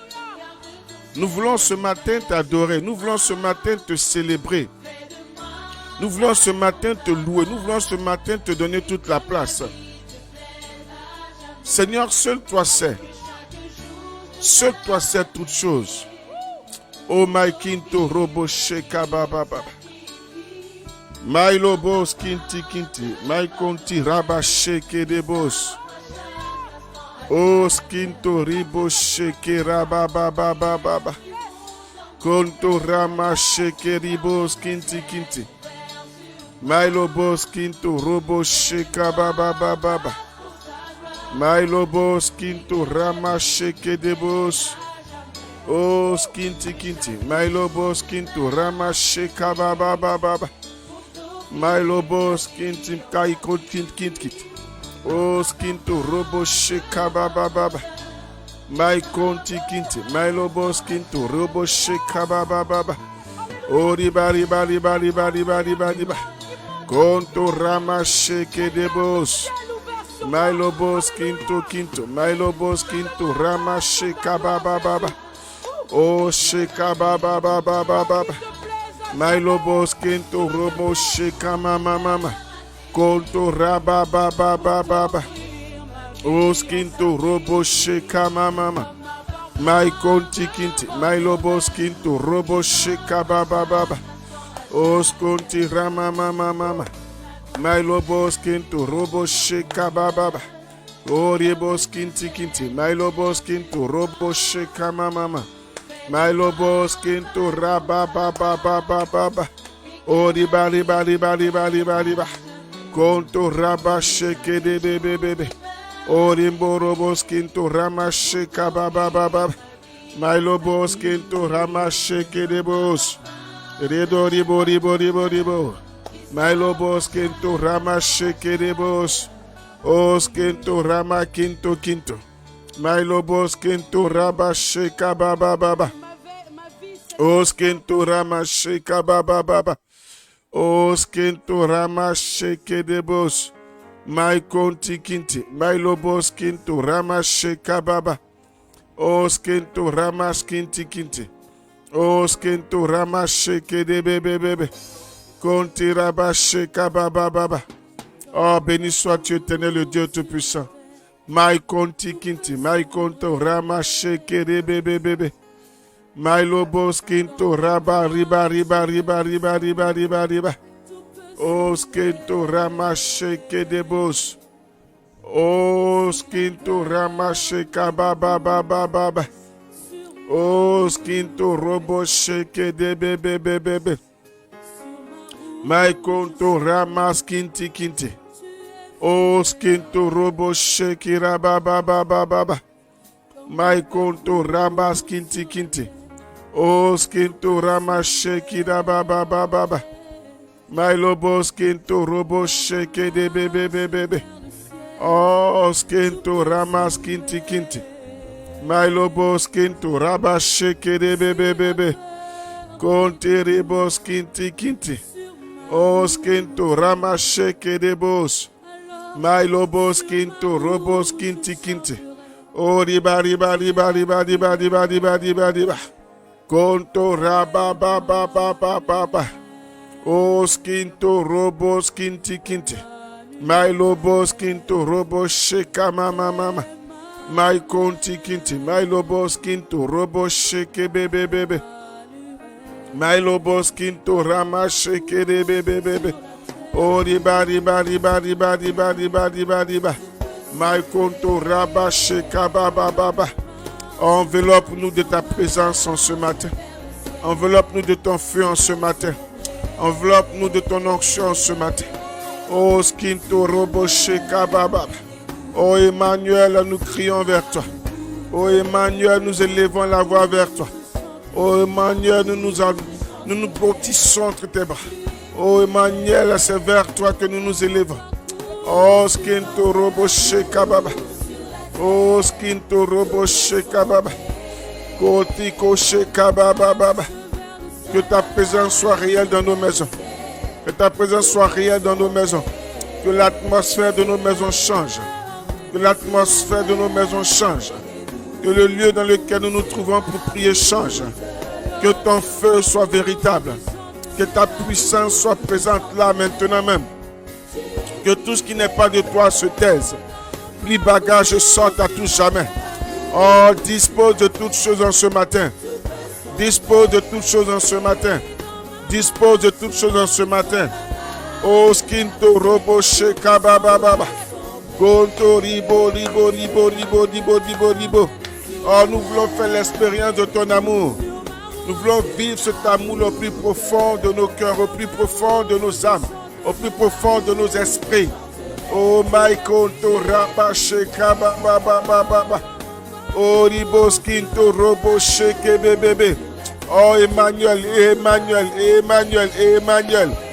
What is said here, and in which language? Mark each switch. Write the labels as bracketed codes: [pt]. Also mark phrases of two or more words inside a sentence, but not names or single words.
[fr] Nous voulons ce matin t'adorer. Nous voulons ce matin te célébrer. Nous voulons ce matin te louer. Nous voulons ce matin te donner toute la place. Seigneur, seul toi sais. Seul toi sais toutes choses. Oh my kinto robo sheka baba baba. My lobos kinti kinti. My konti raba sheke de bos. Oh skinto ribo sheke raba baba baba. Konto rama sheke ribo skinti kinti. My lobos kinto robo sheka baba baba. My lobos kinto rama sheke de bos. Oh skinti kinti. My lobos kinto rama sheka baba baba. My lobos kinti kai kint kint kit. Oh skinto robo sheka baba baba. My konti kinti. My lobos kinto robo sheka baba baba. Oh riba riba riba riba riba riba riba. Conto ramache que de bos. Milo bos quinto quinto. Milo bos quinto ramache kababa baba. Oh sheka baba baba baba. Milo bos quinto robo sheka mama mama. Conto raba baba baba. Oh skinto robo sheka mama mama. My conti kinti. Milo bos quinto robo sheka baba baba. Os conti rama mama mama. Milo bos kinto robo sheka baba. Ori bos kinti kinti. Milo bos kinto robo sheka mama mama. Milo bos kinto raba baba baba baba. Ori bali bali bali bali bali ba. Conto raba sheke de bebe bebe. Ori mboro bos kinto rama sheka baba baba. Milo bos kinto rama sheke de bos. Redo ribo ribo ribo ribo. Milo bos quinto rama sheke de bos. Os quinto rama quinto quinto. Milo bos quinto raba sheka baba baba. Os quinto rama sheka baba baba. Os quinto rama sheke de bos. My conti quinti. Milo bos quinto rama sheka baba. Os quinto rama quinti quinti. Os quinto rama sheke de bebe bebe. Conti raba sheka baba baba. Oh, béni sois-tu, éternel, le Dieu Tout-Puissant. My conti quinti. My conto rama sheke de bebe bebe. My lobos quinto raba riba riba riba riba riba riba riba. Os quinto rama sheke de bos. Os quinto rama sheka baba baba baba. Os quinto robo sheke de bebe bebe bebe. My conto ramas kinti kinti. Os quinto robo sheke raba baba baba. My conto ramas kinti kinti. Os quinto ramas sheke raba baba baba. My lobos quinto robo sheke de bebe bebe bebe. Os quinto ramas kinti kinti. My lobos quinto raba sheke de bebe bebe. Conti ribos kinti kinti. Os quinto rama sheke de bos. My lobos quinto robos kinti kinti. O riba riba riba riba riba riba riba riba riba. Conto raba ba ba ba ba ba ba. Os quinto robos kinti kinti. My lobos quinto robos sheka mama mama. My conti kinti. My lobos quinto robos sheke bebe bebe. My lobos quinto rama sheke de bebe bebe. Oh riba riba riba riba riba riba riba riba. My conto raba sheka baba baba. Enveloppe-nous de ta présence en ce matin. Enveloppe-nous de ton feu en ce matin. Enveloppe-nous de ton onction en ce matin. Oh skinto robo sheka baba. Oh Emmanuel, nous crions vers toi. Oh Emmanuel, nous élevons la voix vers toi. Oh Emmanuel, nous nous blottissons entre tes bras. Oh Emmanuel, c'est vers toi que nous nous élevons. Oh skinto robo sheka baba. Oh skinto robo sheka baba. Kotiko sheka baba baba. Que ta présence soit réelle dans nos maisons. Que ta présence soit réelle dans nos maisons. Que l'atmosphère de nos maisons change. Que l'atmosphère de nos maisons change. Que le lieu dans lequel nous nous trouvons pour prier change. Que ton feu soit véritable. Que ta puissance soit présente là maintenant même. Que tout ce qui n'est pas de toi se taise. Plie bagage et sorte à tout jamais. Oh, dispose de toutes choses en ce matin. Dispose de toutes choses en ce matin. Dispose de toutes choses en ce matin. Oh, skinto robo sheka baba baba. Gonto ribo ribo ribo ribo ribo ribo ribo. Oh, nous voulons faire l'expérience de ton amour. Nous voulons vivre cet amour au plus profond de nos cœurs, au plus profond de nos âmes, au plus profond de nos esprits. Oh, my conto raba sheka baba baba baba. Oh, ribo skinto robo sheke bebe. Oh, Emmanuel, Emmanuel, Emmanuel, Emmanuel.